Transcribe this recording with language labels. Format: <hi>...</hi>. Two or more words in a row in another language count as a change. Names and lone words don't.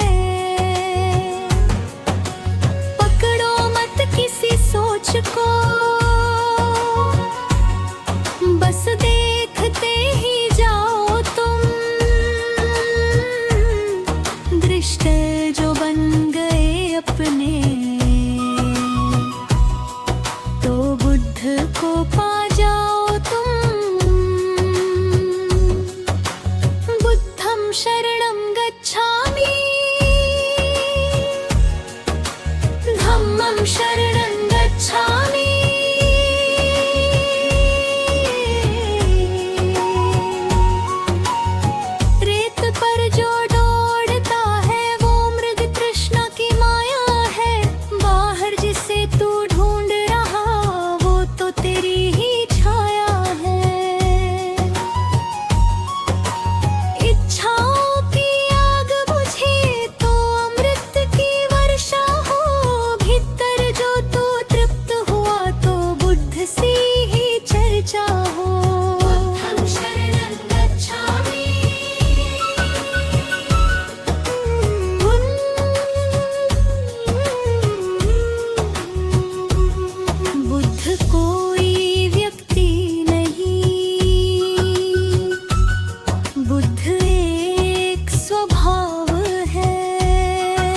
<hi>पकड़ो मत किसी सोच को, बस देखते ही जाओ तुम। दृष्ट जो बन गए अपने, तो बुद्ध को पा जाओ तुम।</hi> <pi>बुद्धं शरणं गच्छामि, धम्मं शरणं गच्छामि।</pi> <hi>रेत पर जो दौड़ता है वो मृग तृष्णा की माया है। बाहर जिसे तू ढूंढ रहा वो तो तेरी ही छाया है। इच्छाओं की आग बुझे तो अमृत की वर्षा हो। भीतर जो तू तृप्त हुआ तो बुद्ध सी ही चर्चा हो।</hi> <pi>बुद्धं शरणं गच्छामि,</pi> <hi>बुद्ध कोई व्यक्ति नहीं, बुद्ध एक स्वभाव है।</hi>